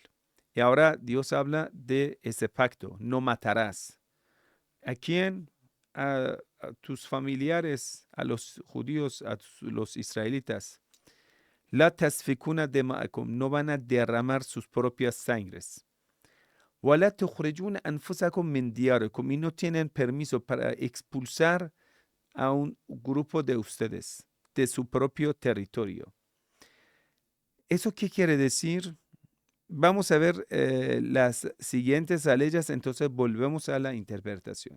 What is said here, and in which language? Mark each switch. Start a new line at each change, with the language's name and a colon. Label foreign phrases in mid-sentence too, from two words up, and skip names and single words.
Spanish: Y ahora Dios habla de ese pacto. No matarás. ¿A quién? A tus familiares, a los judíos, a los israelitas.
Arabic: لا تسفكون دماءكم,
Spanish: no van a derramar sus propias sangres.
Arabic: ولا تخرجون أنفسكم من دياركم,
Spanish: y no tienen permiso para expulsar a un grupo de ustedes de su propio territorio. ¿Eso qué quiere decir? Vamos a ver las siguientes aleyas, entonces volvemos a la interpretación.